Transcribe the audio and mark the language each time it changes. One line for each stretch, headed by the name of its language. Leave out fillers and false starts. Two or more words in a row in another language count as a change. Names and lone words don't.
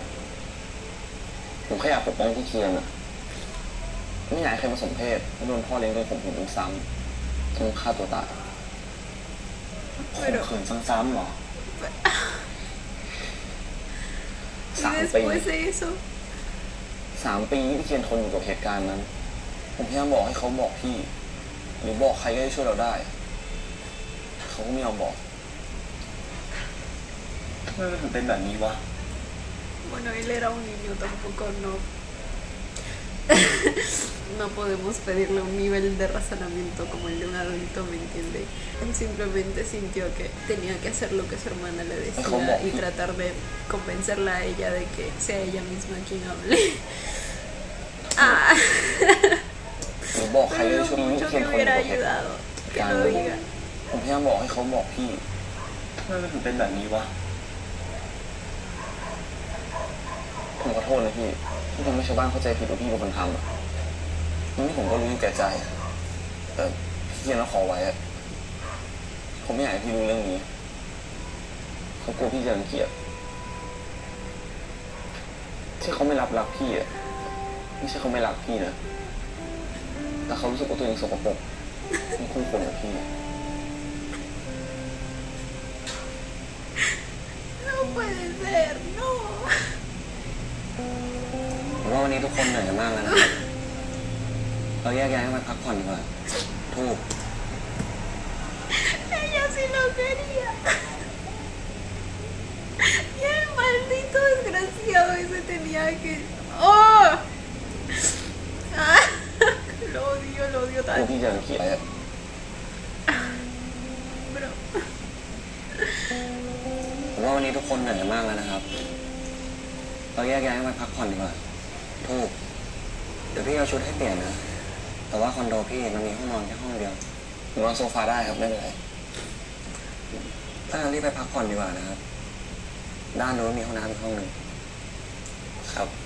Thai: ผมแค่อยากปกป้องพี่เคียนอะไม่อยากให้ใครมาสมเพศแล้วโดนพ่อเลี้ยงโดนข่มขืนซ้ำจนฆ่าตัวตาย ข่มขืนซ้ำๆเหรอ
Spanish: Y
Thai: 3 ปี
Spanish: después de eso,
Thai: 3 ปีที่พี่เคียนทนอยู่กับเหตุการณ์นั้น ผมพยายามบอกให้เขาบอกพี่ หรือบอกใครก็ได้ช่วยเราได้ เขาก็ไม่ยอมบอก ทำไมมันถึงเป็นแบบนี้วะ
Spanish: bueno, él era un niño, tampoco no podemos pedirle un nivel de razonamiento como el de un adulto, ¿me entiende? Él simplemente sintió que tenía que hacer lo que su hermana le decía y tratar de convencerla a ella de que sea ella misma quien hable.
Thai: หรือบอกใครก็ได้
Spanish: Pero
Thai: ช่วย
Spanish: lo
Thai: พี่
Spanish: mucho
Thai: เคีย
Spanish: que
Thai: นทนอยู่
Spanish: hubiera
Thai: กับเหตุ
Spanish: ayudado, que
Thai: การณ์
Spanish: lo
Thai: นั้น
Spanish: diga.
Thai: ผมพยายามบอกให้เขาบอกพี่ ทำไมมันถึงเป็นแบบนี้วะ ผมขอโทษนะพี่ที่ทำให้ชาวบ้านเข้าใจผิดว่าพี่เป็นคนทำอะนี่ผมก็รู้อยู่แก่ใจ แต่พี่เคียนเขาขอไว้อะผมไม่อยากให้พี่รู้เรื่องนี้เขากลัวพี่จะรังเกียจที่เขาไม่รักพี่อะไม่ใช่เขาไม่รักพี่นะแต่เขารู้สึกว่าตัวเองสกปรกไม่คู่ควรกับพี่
Spanish: No puede ser, no.
Thai: ผมว่าวันนี้ทุกคนเหนื่อยกันมากแล้วนะครับเราแยกย้ายกันไปพักผ่อนดีกว่าทูบ
Spanish: Ella sí lo quería. Y el maldito desgraciado ese tenía que... ¡Oh! Ah, lo odio
Thai: กลัว
Spanish: tanto.
Thai: พี่จะรังเกียจอะ Bro. ผมว่าวันนี้ทุกคนเหนื่อยกันมากแล้วนะครับเราแยกย้ายกันไปพักผ่อนดีกว่าถูกเดี๋ยวพี่เอาชุดให้เปลี่ยนนะแต่ว่าคอนโดพี่มันมีห้องนอนแค่ห้องเดียวหนูนอนโซฟาได้ครับไม่เป็นไรถ้างั้นรีบไปพักผ่อนดีกว่านะครับด้านโน้นมีห้องน้ำอีกห้องหนึ่งครับ